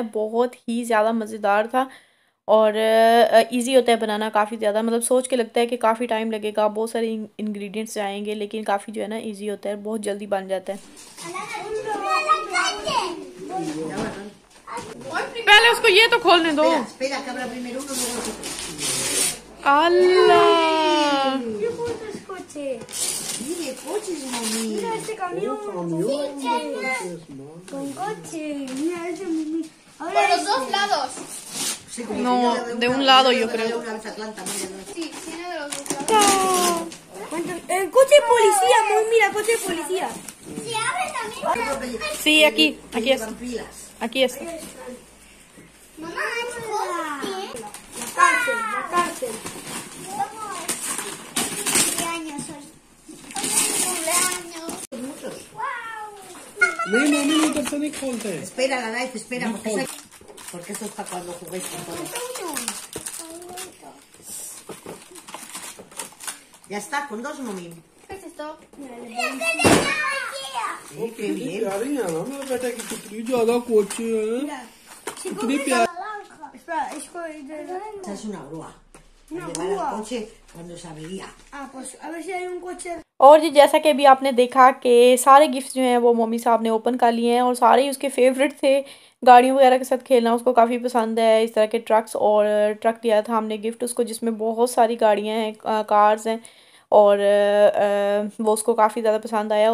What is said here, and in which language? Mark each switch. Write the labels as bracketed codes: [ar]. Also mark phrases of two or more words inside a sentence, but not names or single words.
[hi] बहुत ही ज़्यादा मज़ेदार था और इजी होता है बनाना काफ़ी ज़्यादा। मतलब सोच के लगता है कि काफ़ी टाइम लगेगा, बहुत सारे इंग्रेडिएंट्स जाएंगे, लेकिन काफ़ी जो है ना इजी होता है, बहुत जल्दी बन जाता है। पहले उसको ये तो खोलने दो। [es] espera, que abra primero uno, luego otro. अल्लाह Mire, coches, mami. Mira este camión. Con coche. Mira ese mami. Ahora Por los dos lados. Sí, como No, si yo de un una- lado yo yo le creo. una vez a Atlanta, mira, no. Sí, tiene de los dos lados. el coche de policía, mami. Mira, coche de policía. Si abres también. Sí, aquí es, Llevan pilas. aquí es। Mamá, es coche. La cárcel, la cárcel. Cumpleaños hoy. Hoy es mi cumpleaños. Muchos. [hi] नहीं मम्मी उधर से नहीं खोलते। [es] Espera, la Life, espera, porque esto es para cuando juguéis con todo. Ya está, con dos, mami. ¿Qué es esto? Sí, qué bien. [hi] प्यारी है ना मेरे बेटे की, कितनी ज्यादा कोच है, कितनी प्यारी। [es] Espera, es de... Esa es una grúa. Para llevar al coche cuando se avería. Ah, pues a ver si hay un coche. [hi] और जी जैसा कि अभी आपने देखा कि सारे गिफ्ट्स जो हैं वो मम्मी साहब ने ओपन कर लिए हैं और सारे ही उसके फेवरेट थे। गाड़ियों वगैरह के साथ खेलना उसको काफ़ी पसंद है। इस तरह के ट्रक्स, और ट्रक दिया था हमने गिफ्ट उसको जिसमें बहुत सारी गाड़ियां हैं, कार्स हैं, और वो उसको काफ़ी ज़्यादा पसंद आया।